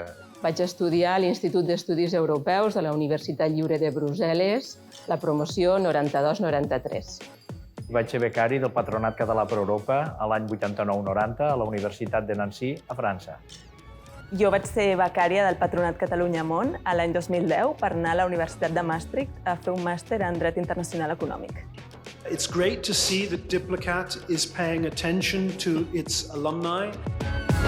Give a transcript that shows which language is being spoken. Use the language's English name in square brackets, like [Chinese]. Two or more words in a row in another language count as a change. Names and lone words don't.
[Catalan] Vaig estudiar a l'Institut d'Estudis Europeus de la Universitat Lliure de Brussel·les, la promoció 92-93. Vaig ser becari del Patronat Català per Europa a l'any 89-90 a la Universitat de Nancy, a França. Jo vaig ser becària del Patronat Catalunya Món a l'any 2010 per anar a la Universitat de Maastricht a fer un màster en Dret Internacional Econòmic. [English] It's great to see that Diplocat is paying attention to its alumni.